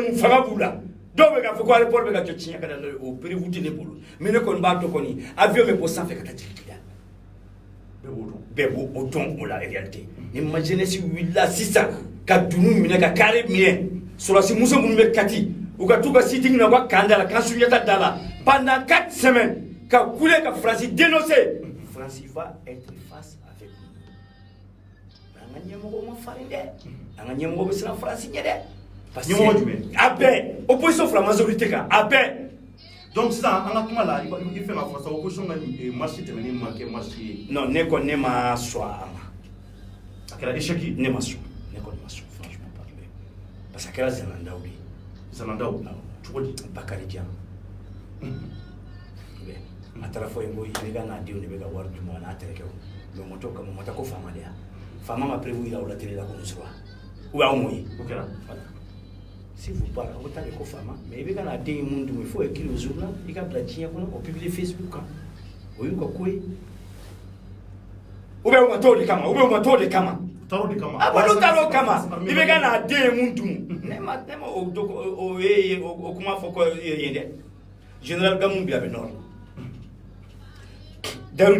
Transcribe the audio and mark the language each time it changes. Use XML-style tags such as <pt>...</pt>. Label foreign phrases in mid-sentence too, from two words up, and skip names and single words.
<bm>mun fanga b'u la dɔw bɛ k'a fɔ ko aéroport bɛ ka jɔ tiɲɛ ka da o prévu tɛ ne bolo mais ne kɔni b'a dɔn kɔni avion bɛ bɔ sanfɛ ka taa jigin Kidali bɛɛ b'o dɔn o la réalité ni ma jeunesse wulila sisan ka dunu minɛ ka carré minɛ sɔrɔsi muso minnu bɛ Kati u ka t'u ka sitting na u ka kan da la kan Sunjata da la</bm> <fr>pendant 4 semaines</fr> <bm>ka kule ka Faransi dénoncer Faransi</bm> <fr>va être face avec nous</fr> <bm>an ka ɲɛmɔgɔw ma farin dɛ an ka ɲɛmɔgɔw bɛ siran Faransi ɲɛ dɛ</bm> <fr>parce que</fr> <bm>ɲɛmɔgɔ jumɛn a bɛɛ opposition fila majorité kan a bɛɛ donc sisan an ka kuma la i fɛ ka fɔ sa opposition ka marche tɛmɛnen ma kɛ marche ye non ne kɔni ne ma sɔn a ma a kɛra échec ye ne ma sɔn ne kɔni ma sɔn</bm> <fr>franchement parler parce que</fr> <bm>a kɛra Zanandaw de ye Zanandaw cogo di Bakari Dian a taara fɔ yen ko IBK n'a denw de bɛ ka wari d'u ma n'a terikɛw mais o ma t'o kama o ma taa ko faama de ya faama ma prévu yira o la télé la ko muso wa</bm> <fr>ou bien</fr> <bm>aw m'o ye o kɛra</bm> <fr>voilà si vous parlez</fr> <bm>aw bɛ taa de ko faama mais IBK n'a den ye mun dun</bm> <fr>il faut écrire au journal</fr> <bm>i ka bila diɲɛ kɔnɔ o publier Facebook kan o y'u ka ko ye</bm> <fr>ou bien</fr> <bm>o ma t'o de kama</bm> <fr>ou bien</fr> <bm>o ma t'o de kama taro de kama a bolo taro kama IBK n'a den ye mun dun ne ma o ye o kuma fɔ ko ye dɛ général Gamou bi a bɛ nord Darou</bm>